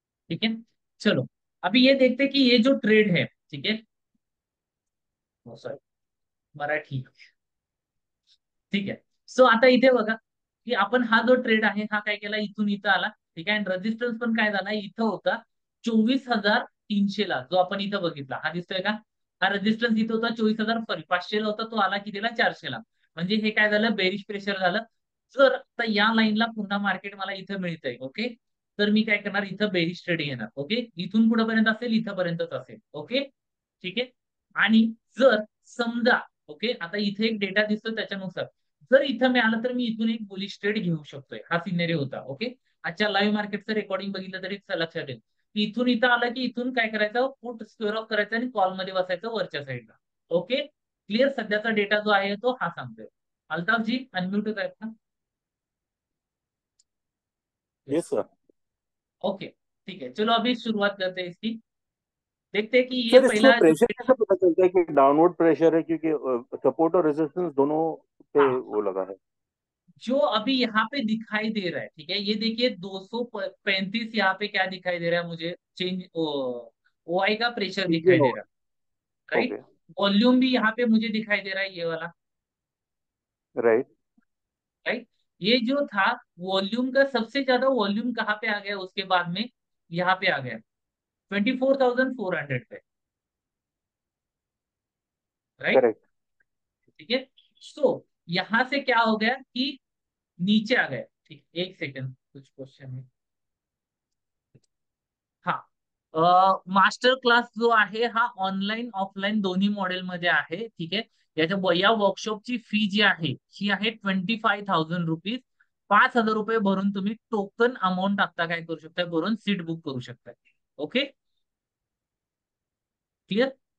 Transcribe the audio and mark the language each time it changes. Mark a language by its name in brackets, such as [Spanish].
[Hindi] ठीक है, चलो अभी ये देखते हैं कि ये जो ट्रेड है, ठीक है, सॉरी मराठी, [Marathi] ठीक आहे। सो आता इथे बघा की आपण हा जो ट्रेड आहे हा काय केला, इथून इथं आला, ठीक आहे, आणि रेजिस्टन्स पण काय झाला, इथं होता 24,300 ला, जो आपण इथं बघितला, हा दिसतोय का, हा रेजिस्टन्स इथं होता 24,000, सॉरी 500 ला होता, तो आला कितीला, 400 ला, म्हणजे हे काय झालं, बेरिश प्रेशर झालं। जर आता या लाईनला पुन्हा मार्केट मला इथं मिळतंय, ओके, तर मी काय करणार, इथं बेरिश ट्रेड घेणार, ओके, इथून पुढे पर्यंत असेल, इथपर्यंतच असेल, ओके, ठीक आहे। आणि जर समजा, ओके, आता इथे एक डेटा दिसतो त्याच्यानुसार जर इथं मिळालं तर मी इथून एक बुलिश ट्रेड घेऊ शकतोय, हा सिनेरिओ होता, ओके। आजच्या लाईव्ह मार्केटचं रेकॉर्डिंग बघितलं तरी लक्षात येईल की इथून इथं आलं की इथून काय करायचं, पुट स्क्वेअर ऑफ करायचं आणि कॉल मध्ये बसायचं वरच्या साईडला, ओके, क्लिअर। सध्याचा डेटा जो आहे तो हा सांगतोय। अल्ताफ जी अनम्यूट होत आहेत ना? [English] Yes sir. [Hindi] ओके, ठीक है, चलो अभी शुरुआत करते हैं इसकी। देखते हैं कि ये सर इसमें पहला जो प्रेशर कैसे पता चलता है कि डाउनवर्ड प्रेशर है, क्योंकि सपोर्ट और रेजिस्टेंस दोनों पे हाँ, वो लगा है। जो अभी यहाँ पे दिखाई दे रहा है, ठीक है, ये देखिए 235 यहाँ पे क्या दिखाई दे रहा है मुझे, चेंज ओआई का प्रेशर दिखाई दे रहा है, राइट। ओके। वॉल्यूम भी यहाँ पे मुझे दिखाई दे रहा है, ये वाला, [English] Right. Right. [Hindi] ये जो था वॉल्यूम का सबसे ज्यादा वॉल्यूम कहाँ पे आ गया, उसके बाद में यहाँ पे आ गया 24,400 पे, राइट, [English] Correct. [Hindi] ठीक है। सो यहाँ से क्या हो गया कि नीचे आ गए, ठीक, एक सेकंड, कुछ क्वेश्चन है, हाँ, [Marathi] मास्टर क्लास जो आहे हा ऑनलाईन ऑफलाईन दोन्ही मॉडेल मध्ये आहे, ठीक आहे। या वर्कशॉपची फी जी आहे ही आहे 25,000 रुपीज, 5,000 रुपये भरून तुम्ही टोकन अमाऊंट आता काय करू शकताय, भरून सीट बुक करू शकताय, ओके, क्लिअर।